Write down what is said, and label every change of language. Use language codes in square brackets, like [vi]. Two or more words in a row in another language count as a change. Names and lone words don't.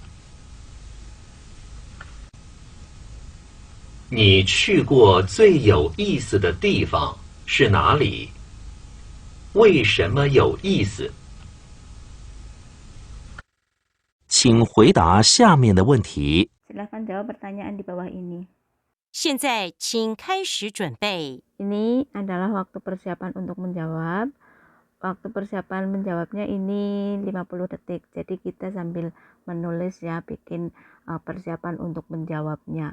[zh] 你去过最有意思的地方是哪里？为什么有意思？请回答下面的问题。 [id] Silahkan jawab pertanyaan di bawah ini. [zh] 现在请开始准备。 [id] Ini adalah waktu persiapan untuk menjawab. Waktu persiapan menjawabnya ini 50 detik. Jadi kita sambil menulis ya, bikin persiapan untuk menjawabnya.